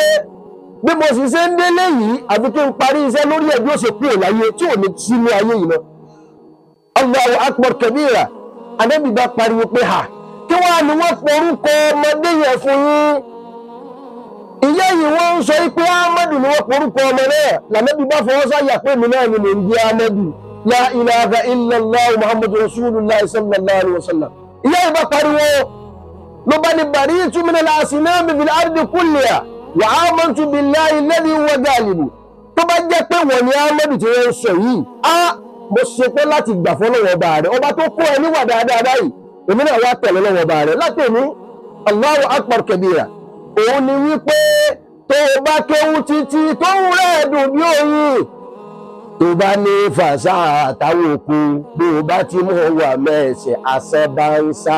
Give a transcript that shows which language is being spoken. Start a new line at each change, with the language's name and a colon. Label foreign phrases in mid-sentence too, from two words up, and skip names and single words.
Yoruba: Bí mo sì ṣe ń délé yìí, àfi kí n parí iṣẹ́ lórí ẹ̀ bí ó ṣe kúrò láyé tí ò ní sínú ayé yìí lọ.
Arabic: الله أكبر كبيرا.
Yoruba: Ànábì bá pariwo pé kí wá ni wọ́n porúkọ ọmọdé yẹn fún yín? Ìyá yìí wọ́n ń sọ pé Ahmadu ni wọ́n porúkọ ọmọ náà. L'Ànábì bá fọwọ́ sáyà pé mi náà ni mò ń jẹ́ Ahmadu.
Arabic: لا إله إلا الله محمد رسول الله صلى الله عليه وسلم.
Yoruba: Ìyá yìí bá pariwo ló bá ní
Arabic: برئت من الأصنام في الأرض كلها وآمنت بالله الذي هو غالب.
Yoruba: Tó bá jẹ́ pé wọ́n ni Ahmadu tí wọ́n ń sọ yìí, mo ṣe pé láti gbà fọ́lọ́wọ́ ọba rẹ̀, ọba tó kó ẹ níwà dáadáa báyìí, èmi náà wá tẹ̀lé lọ́wọ́ ọba rẹ̀ látẹ̀mí.
Arabic: الله أكبر كبيرا.
Yoruba: Òun ni wípé tó bá kéwú títí tó ń rẹ̀ dùn bí oyin, tó bá ní fàṣà àtàwọn òkú, bí o bá ti mú wà mẹ́ẹ̀sẹ̀ àṣẹ bá ń sá.